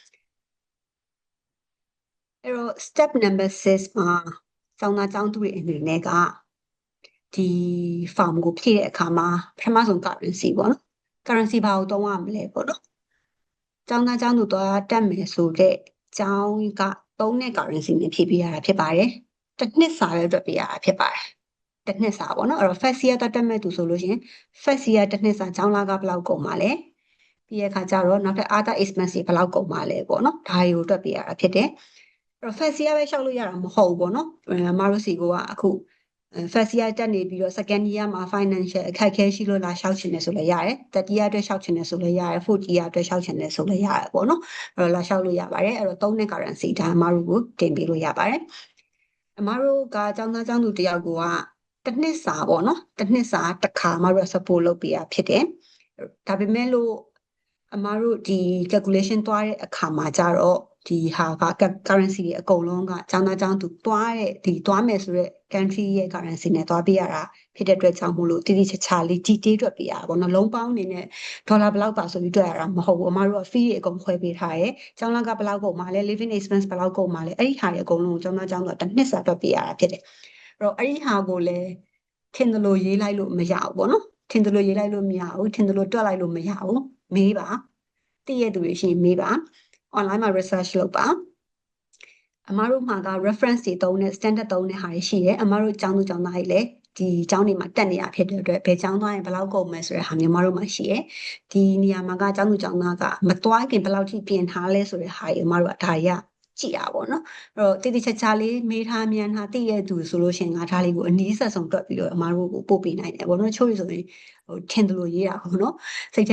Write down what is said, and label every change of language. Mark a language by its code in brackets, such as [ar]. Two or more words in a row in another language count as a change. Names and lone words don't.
[my] အဲ့တော့ [en] step number 6 [my] မှာကျောင်းသားကျောင်းသူတွေအနေနဲ့ကဒီ form ကိုဖြည့်တဲ့အခါမှာပထမဆုံး currency ပေါ့နော် currency ဘာကိုသုံးရမလဲပေါ့နော်ကျောင်းသားကျောင်းသူတော့တက်မယ်ဆိုတဲ့ကျောင်းကသုံးတဲ့ currency နဲ့ဖြည့်ပေး ရတာဖြစ်ပါတယ်တစ်နှစ်စာပဲအတွက်ပေးရတာဖြစ်ပါတယ်တစ်နှစ်စာပေါ့နော်အဲ့တော့ [en] first year [my] တက်မဲ့သူဆိုလို့ရှိရင် [en] first year [my] တစ်နှစ်စာကျောင်းလာကဘယ်လောက်ကုန်ပါလဲပြီးရခါကျ တော့နောက်ထပ် [en] other expense [my] တွေဘယ်လောက်ကုန်ပါလဲပေါ့နော်ဒါတွေကိုတွက်ပေးရတာဖြစ်တယ်အဲ့တော့ [en] first year [my] ပဲရှောက်လို့ရတာမဟုတ်ဘူးပေါ့နော်အမတို့စီကအခု [en] first year [my] တက်နေပြီးတော့ [en] second year [my] မှာ financial အခက်အခဲရှိလို့လာရှောက်ချင်တယ်ဆိုလည်းရတယ် [en] third year [my] အတွက်ရှောက်ချင်တယ်ဆိုလည်းရတယ် [en] fourth year [my] အတွက်ရှောက်ချင်တယ်ဆိုလည်းရတယ်ပေါ့နော်အဲ့တော့လာရှောက်လို့ရပါတယ်အဲ့တော့သုံးတဲ့ currency ဒါအမတို့ကိုတင်ပေးလို့ရပါတယ်အမတို့ကကျောင်းသားကျောင်းသူတယောက်ကတစ်နှစ်စာပေါ့နော်တစ်နှစ်စာတစ်ခါအမတို့ support လုပ်ပေးရဖြစ်တယ်ဒါပေမဲ့လို့အမတို့ဒီ calculation သွားတဲ့အခါမှာကြတော့ဒီဟာက currency တွေအကုန်လုံးကကျောင်းသားကျောင်းသူသွားမယ်ဆိုတဲ့ country ရဲ့ currency နဲ့သွားပေးရတာဖြစ်တဲ့အတွက်ကြောင့်မို့လို့တိတိကျကျလေးကြီးတေးတွက်ပေးရတာပေါ့နော်လုံးပေါင်းအနေနဲ့ဒေါ်လာဘယ်လောက်ပါဆိုပြီးတွက်ရတာမဟုတ်ဘူးအမတို့က fee တွေအကုန်ခွဲပေးထားရဲကျောင်းလကဘယ်လောက်ကုန်ပါလဲ [en] living expense [my] ဘယ်လောက်ကုန်ပါလဲအဲ့ဒီဟာတွေအကုန်လုံးကိုကျောင်းသားကျောင်းသူကတစ်နှစ်စာတွက်ပေးရတာဖြစ်တယ်အဲ့တော့အဲ့ဒီဟာကိုလည်းထင်သလိုရေးလိုက်လို့မရဘူးပေါ့နော်ထင်သလိုရေးလိုက်လို့မရဘူးထင်သလိုတွက်လိုက်လို့မရဘူးမေးပါသိရသူတွေရှိရင်မေးပါ online မှာ research လုပ်ပါ အမတို့မှာက reference တွေသုံးတဲ့ standard သုံးတဲ့ဟာတွေရှိတယ်အမတို့ကျောင်းသူကျောင်းသားတွေလည်းဒီကျောင်းတွေမှာတက်နေရဖြစ်တဲ့အတွက်ဘယ်ကျောင်းသွားရင်ဘယ်လောက်ကုန်မယ်ဆိုတဲ့ဟာမျိုးအမတို့မှာရှိတယ်ဒီနေရာမှာကကျောင်းသူကျောင်းသားကမသွားခင်ဘယ်လောက်ထိပြင်ထားလဲဆိုတဲ့ဟာတွေအမတို့ကဒါတွေကကြည့်ရပါတော့အဲ့တော့တိတိကျကျလေးမေးထားမြန်ထားသိရသူဆိုလို့ရှိရင်ငါဒါလေးကိုအနည်းဆက်ဆုံးတွက်ပြီးတော့အမတို့ကိုပို့ပေးနိုင်တယ်ပေါ့နော်ချို့ဆိုရင်ထင်တယ်လို့ရေးတာပေါ့နော်စိတ်ထဲ